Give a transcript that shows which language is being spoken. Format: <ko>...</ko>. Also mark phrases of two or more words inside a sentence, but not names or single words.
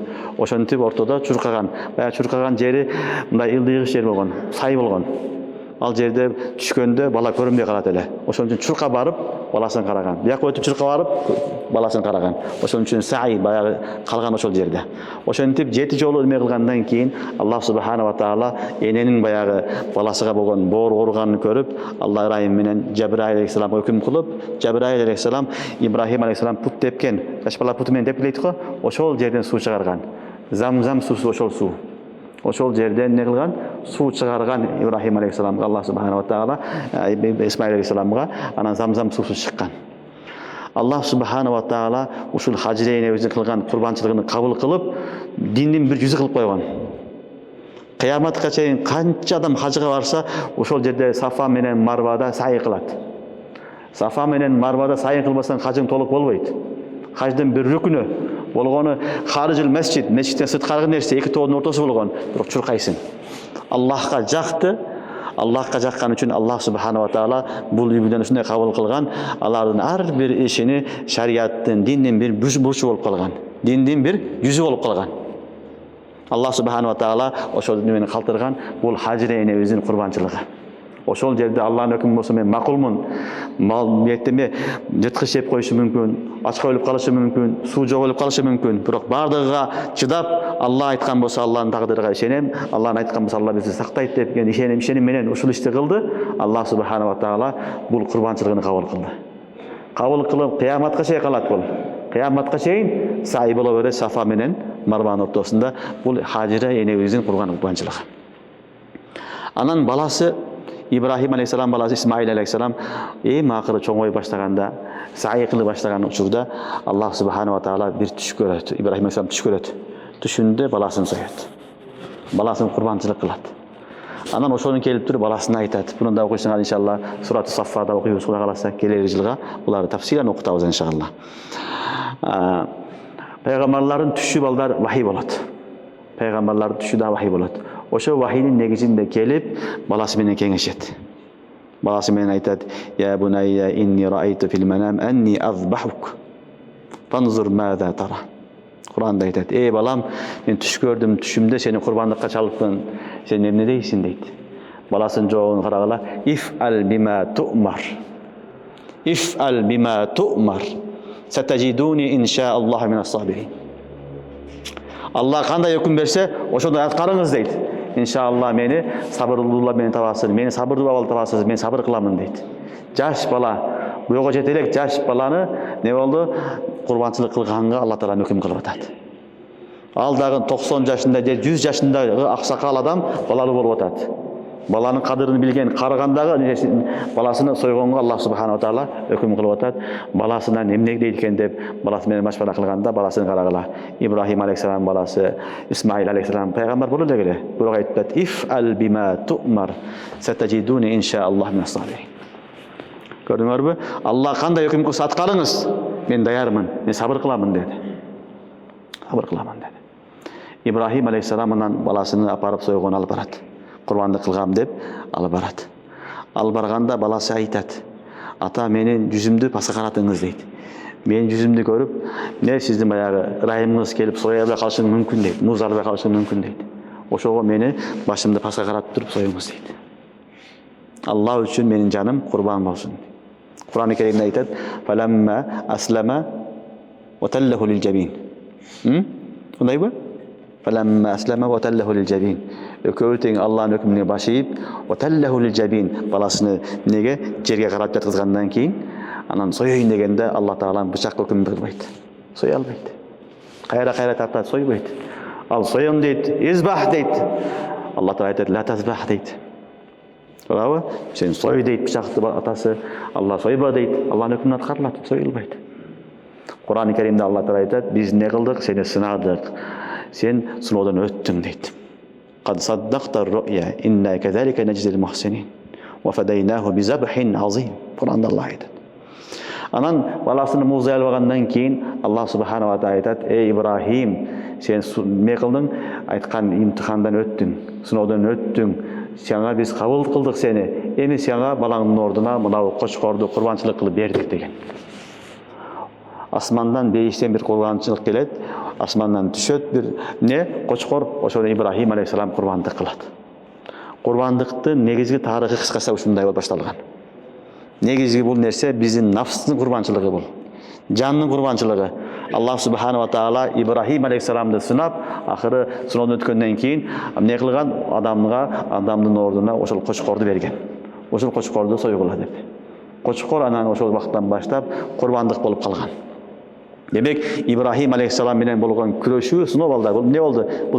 <ky>Ошентип ортодо чуркаган. Баягы чуркаган жери мындай ылдыйгыч жер болгон, сай болгон. Ал жерде түшкөндө бала көрүнбөй калат эле. Ошон үчүн чурка барып баласын караган. Бияка өтүп чурка барып баласын караган. Ошон үчүн сай баягы калган ошол жерде. Ошентип 7 жолу эме кылгандан кийин</ky> <ar>الله سبحانه وتعالى</ar> <ky>эненин баягы баласыга болгон боор ооруганын көрүп, Алла ырайым менен Жабраил алейхиссаламга өкүм кылып, Жабраил алейхиссалам Ибрахим алейхиссалам пут тепкен, жаш бала путу менен тепкилейт го, ошол жерден суу чыгарган. Замзам суусу ошол суу. Ошол жерден не кылган? Суу чыгарган Ибрахим алейхиссаламга</ky> <ar>الله سبحانه وتعالى,</ar> <ky>Исмаил алейхиссаламга анан замзам суусу чыккан.</ky> <ar>الله سبحانه وتعالى</ar> <ky>ушул хажире энебиздин кылган курбанчылыгын кабыл кылып, диндин бир жүзү кылып койгон. Кыяматка чейин канча адам хажыга барса, ошол жерде Сафа менен Марвада сайы кылат. Сафа менен Марвада сайы кылбасаң хажың толук болбойт. Хаждын бир рүкүнү болгону</ky> <ar>خارج المسجد,</ar> <ky>месчиттен сырткаркы нерсе эки тоонун ортосу болгон. Бирок чуркайсың. Аллахка жакты. Аллахка жаккан үчүн</ky> <ar>الله سبحانه وتعالى</ar> <ky>бул үйдөн ушундай кабыл кылган. Алардын ар бир ишини шариаттын, диндин бир бурчу болуп калган. Диндин бир жүзү болуп калган.</ky> <ar>الله سبحانه وتعالى</ar> <ky>ошол немени калтырган, бул хажире энебиздин курбанчылыгы. Ошол жерде Аллахтын өкүмү болсо мен макулмун. Мал мектеме жыткыч жеп коюшу мүмкүн, ачка өлүп калышы мүмкүн, суу жок өлүп калышы мүмкүн. Бирок бардыгыга чыдап, Алла айткан болсо Алланын тагдырыга ишенем, Алланын айткан болсо Алла бизди сактайт депкен ишеним менен ушул ишти кылды.</ky> <ar>الله سبحانه وتعالى</ar> <ky>бул курбанчылыгын кабыл кылды. Кабыл кылып кыяматка чейин калат бул. Кыяматка чейин сай боло берет Сафа менен Марванын ортосунда. Бул хажире энебиздин курган курбанчылыгы. Анан баласы Ибрахим алейхиссалам баласы Исмаил алейхиссалам эң акыры чоңой баштаганда, сай кылып баштаган учурда</ky> <ar>الله سبحانه وتعالى</ar> <ky>бир түш көрөт. Ибрахим алейхиссалам түш көрөт. Түшүндө баласын соёт. Баласын курбанчылык кылат. Анан ошону келип туруп баласына айтат. Буну да окуйсуңар иншалла Сурат Саффада окуйбуз, Кудай кааласа келер жылга буларды тафсилан окутабыз иншалла. Пайгамбарлардын түшү балдар вахий болот. Пайгамбарлардын түшү да вахий болот. Ошо вахийнин негизинде келип баласы менен кеңешет. Баласы менен айтат:</ky> <ar>"يا بني إني أرى في المنام أني أذبحك. فانظر ماذا ترى."</ar> <ky>Куранда айтат: "Эй балам, мен түш көрдүм, түшүмдө сени курбандыкка чалыпмын. Сен эмне дейсиң?" дейт. Баласынын жообун карагыла:</ky> <ar>"افعل بما تؤمر. افعل بما تؤمر. ستجدني إن شاء الله من الصابرين."</ar> <ky>Алла кандай өкүм берсе, ошондой аткарыңыз дейт. Иншалла мени сабырлуулар менен табасыз, мени сабырдуу абал табасыз, мен сабыр кыламын дейт. Жаш бала, буйга жете элек жаш баланы не болду? Курбанчылык кылганга Алла таала өкүм кылып атат. Ал дагы 90 жашында же 100 жашындагы аксакал адам балалуу болуп атат. Баланын кадырын билген карыгандагы баласыны сойгонго</ky> <ar>الله سبحانه وتعالى</ar> <ky>өкүм кылып атат. Баласынан эмне дейт экен деп баласы менен машвара кылганда баласын карагыла. Ибрахим алейхиссалам баласы, Исмаил алейхиссалам пайгамбар болду эле. Бирок айтат:</ky> <ar>"افعل بما تؤمر ستجدني إن شاء الله من الصابرين."</ar> <ky>Көрдүңөрбү? Алла кандай өкүм кылса аткарыңыз, мен даярмын, мен сабыр кыламын деди. Сабыр кыламын деди. Ибрахим алейхиссалам анан баласын апарып сойгон алып барат. Курбандык кылгам деп алып барат. Алып барганда баласы айтат: "Ата, менин жүзүмдү паса каратыңыз" дейт. Менин жүзүмдү көрүп, "Не сиздин баягы ырайымыңыз келип соя албай калышы мүмкүн" дейт. Муз албай калышы мүмкүн дейт. Ошого мени башымды паса каратып туруп союңуз дейт. Алла үчүн менин жаным курбан болсун. Кур'ан-ы Керимде айтат:</ky> <ar>"فلما أسلما وتله للجبين."</ar> <ky>Кандайбы?</ky> <ar>فلما أسلما وتله للجبين.</ar> <ky>Экөөбү тең Алланын өкүмүнө баш ийип,</ky> <ar>وتله للجبين,</ar> <ky>баласыны неге жерге карап жаткызгандан кийин, анан союйн дегенде Алла таала бычак өкүм кылбайт. Соя албайт. Кайра тартат, сойбойт. Ал союн дейт, избах дейт. Алла таала айтат:</ky> <ar>"لا تذبح"</ar> <ky>дейт. Туурабы? Сен сой дейт бычакты атасы, Алла сойба дейт. Алланын өкүмүнө аткарылат, союлбайт. Кур'ан-ы Керимде Алла таала айтат: "Биз не кылдык? Сени сынадык. Сен сыноодон өттүң" дейт.</ky> <ar>"قد صدقت الرؤيا إنا كذلك نجزي المحسنين وفديناه بذبح عظيم."</ar> <ky>Кур'анда Алла айтат. Анан баласыны музай алгандан кийин</ky> <ar>الله سبحانه وتعالى</ar> <ky>айтат: "Эй Ибрахим, сен не кылдың? Айткан имтихандан өттүң, сыноодон өттүң. Сага биз кабыл кылдык сени. Эми сага балаңдын ордуна мынау кочкорду курбанчылык кылып бердик" деген. Асмандан бейиштен бир курбанчылык келет, асмандан түшөт бир не кочкор, ошону Ибрахим алейхиссалам курбандык кылат. Курбандыктын негизги тарыхы кыскача ушундай болуп башталган. Негизги бул нерсе биздин нафстын курбанчылыгы бул. Жандын курбанчылыгы.</ky> <ar>الله سبحانه وتعالى</ar> <ky>Ибрахим алейхиссаламды сынап, акыры сыноодон өткөндөн кийин эмне кылган? Адамдын ордуна ошол кочкорду берген. Ошол кочкорду сойгула деп. Кочкор анан ошол убакыттан баштап курбандык болуп калган. Демек, Ибрахим алейхиссалам менен болгон күрөшүү, сыноо балдар, бул эмне болду?</ky>